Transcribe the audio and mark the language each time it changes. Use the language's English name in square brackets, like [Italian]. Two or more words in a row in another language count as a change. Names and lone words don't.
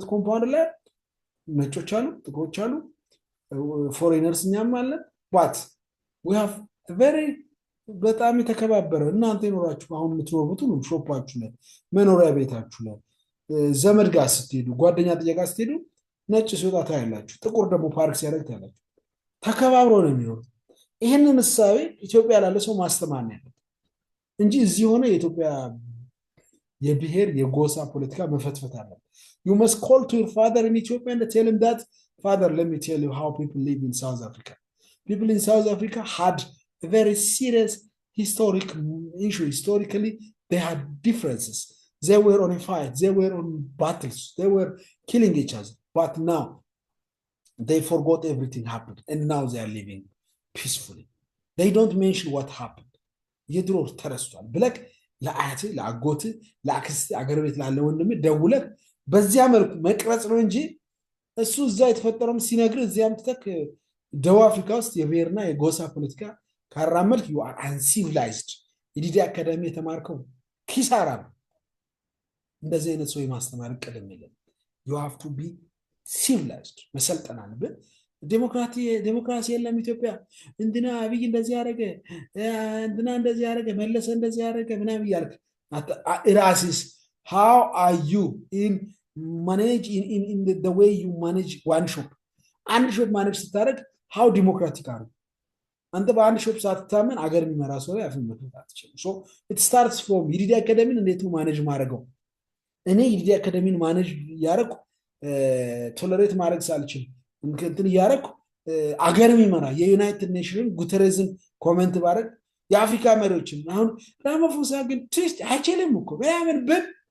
[Amharic] ኮምፓውንድ ላይ ነጮች አሉ፣ ጥቁሮች አሉ፣ ፎሬነርስ እኛም አለን። [English] But we have very [Amharic] በጣም የተከባበረ እናንተ ይኖራችሁ አሁን የምትኖሩት ሁሉ ሾፓችሁ ላይ መኖሪያ ቤታችሁ ላይ ዘመድ ጋር ስትሄዱ ጓደኛ ጥየቃ ስትሄዱ ነጭ ሲወጣ ታያላችሁ፣ ጥቁር ደግሞ ፓርክ ሲያደርግ ታያላችሁ። ተከባብሮ ነው የሚኖሩት። ይህንን እሳቤ ኢትዮጵያ ላለ ሰው ማስተማር ነው ያለበት እንጂ እዚህ ሆነ የኢትዮጵያ የብሔር የጎሳ ፖለቲካ መፈትፈት አለበት። [English] you must call to your father in Ethiopia and tell him that, father, let me tell you how people live in South Africa. People in South Africa had a very serious historic issue. Historically, they had differences. They were on a fight. They were on battles. They were killing each other. But now, they forgot everything happened. And now they are living peacefully. They don't mention what happened. [Amharic] የድሮ ተረስቷል ብለህ ለአያት ለአጎት ለአክስት አገር ቤት ላለ ወንድም ደውለህ በዚያ መልኩ መቅረጽ ነው እንጂ እሱ እዛ የተፈጠረውን ሲነግር እዚያም ትተክ ደቡብ አፍሪካ ውስጥ የብሔርና የጎሳ ፖለቲካ ካራመልክ [English] you are uncivilized። [Amharic] የዲዲ አካዳሚ የተማርከው ኪሳራ ነው። እንደዚህ አይነት ሰው የማስተማር ቀደም የለም። [English] you have to be civilized፣ [Amharic] መሰልጠን አለብን። ዴሞክራሲ የለም ኢትዮጵያ፣ እንትና አብይ እንደዚህ ያደረገ፣ እንትና እንደዚህ ያደረገ፣ መለሰ እንደዚህ ያደረገ ምናምን እያልክ ራስስ [English] how are you in manage in the way you manage one shop? [Amharic] አንድ ሾፕ ማኔጅ ስታደርግ [English] how democratic are you? [Amharic] አንተ በአንድ ሾፕ ሳትታመን አገር የሚመራ ሰው ላይ አፍን መክፈት አትችልም። [English] so it starts from [Amharic] የዲዲ አካዳሚን እንዴት ነው ማኔጅ ማድረገው? እኔ የዲዲ አካዳሚን ማኔጅ ያደረኩ ቶለሬት ማድረግ ሳልችል እንትን እያደረኩ አገር የሚመራ የዩናይትድ ኔሽንን ጉተሬዝን ኮሜንት ባደረግ የአፍሪካ መሪዎችን አሁን ራማፎሳ ግን ትዊስት አይችልም እኮ ምናምን ብል